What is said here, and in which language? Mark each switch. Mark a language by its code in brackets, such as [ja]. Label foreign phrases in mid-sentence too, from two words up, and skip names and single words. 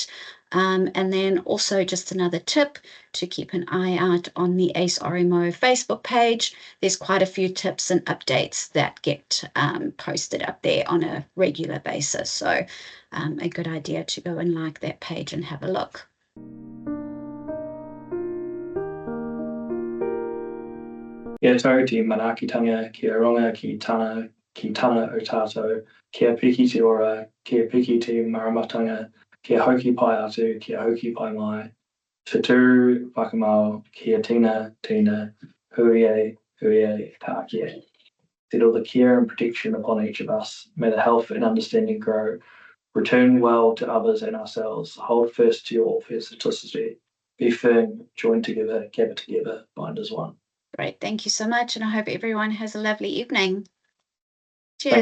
[en] And then also just another tip to keep an eye out on the ACE RMO Facebook page. There's quite a few tips and updates that get posted up there on a regular basis. So a good idea to go and like that page and have a look. [mi] Kia tau te manaakitanga, kia ronga, ki tana o tātou, kia piki te ora, kia piki te maramatanga, kia hoki pai atu, kia hoki pai mai, te tūru whakamau, kia tina, huie, tākia. [en] Settle the care and protection upon each of us. May the health and understanding grow. Return well to others and ourselves. Hold fast to your authenticity. Be firm, join together, gather together, bind as one. Great, thank you so much, and I hope everyone has a lovely evening.